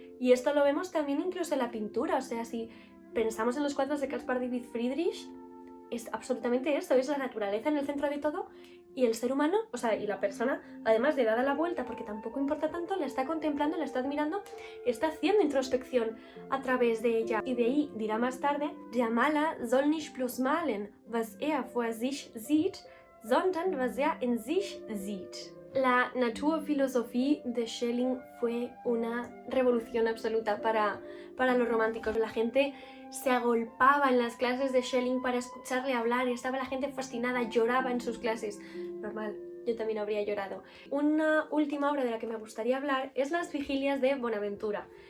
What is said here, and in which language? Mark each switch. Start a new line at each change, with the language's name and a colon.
Spanish: Y esto lo vemos también incluso en la pintura. O sea, si pensamos en los cuadros de Caspar David Friedrich, es absolutamente esto, es la naturaleza en el centro de todo, y el ser humano, o sea, y la persona, además de dada la vuelta, porque tampoco importa tanto, la está contemplando, la está admirando, está haciendo introspección a través de ella. Y de ahí dirá más tarde:
German: Der Maler soll nicht bloß malen, was vor sich sieht, sondern was in sich sieht.
Spanish: La Naturphilosophie de Schelling fue una revolución absoluta para los románticos. La gente se agolpaba en las clases de Schelling para escucharle hablar, y estaba la gente fascinada, lloraba en sus clases. Normal, yo también habría llorado. Una última obra de la que me gustaría hablar es Las Vigilias de Bonaventura.